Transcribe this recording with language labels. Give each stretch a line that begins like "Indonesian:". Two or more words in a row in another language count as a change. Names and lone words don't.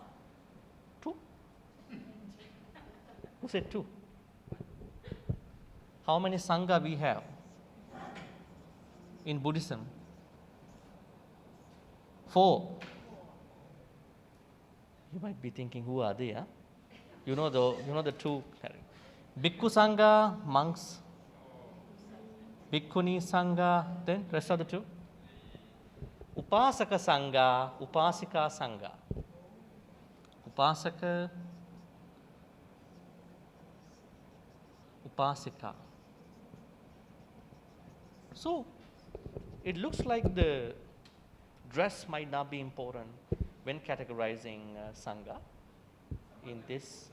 English: 2? Who said 2? How many Sangha we have in Buddhism? 4. You might be thinking, who are they? Huh? You know the 2. Bhikkhu Sangha, monks. Bhikkhuni Sangha, then rest of the 2. Upasaka Sangha, Upasika Sangha. Upasaka, Upasika. So, it looks like the dress might not be important when categorizing Sangha in this.